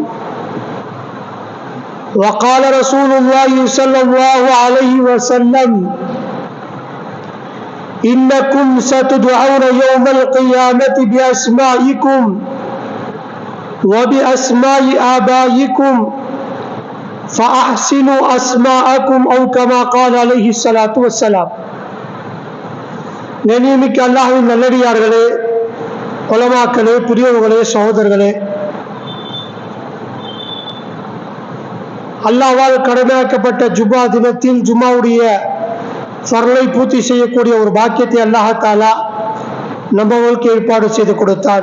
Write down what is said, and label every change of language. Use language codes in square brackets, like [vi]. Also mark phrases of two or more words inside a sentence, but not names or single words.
[ar] وقال رسول الله صلى الله عليه وسلم إنكم ستدعون يوم القيامة بأسمائكم وبأسماء آبائكم فأحسنوا أسماءكم أو كما قال عليه الصلاة والسلام. [ta] கண்ணியமிக்க அல்லாஹ்வின் நல்லடியார்களே, உலமாக்களே, பெரியவர்களே, சகோதரர்களே, அல்லாஹ்வால் கடமையாக்கப்பட்ட ஜும்மா தினத்தில் ஜும்மாவுடைய ஃபர்லை பூர்த்தி செய்யக்கூடிய ஒரு பாக்கியத்தை [ar] الله تعالى [ta] நம்மளுக்கு ஏற்பாடு செய்து கொடுத்தான்.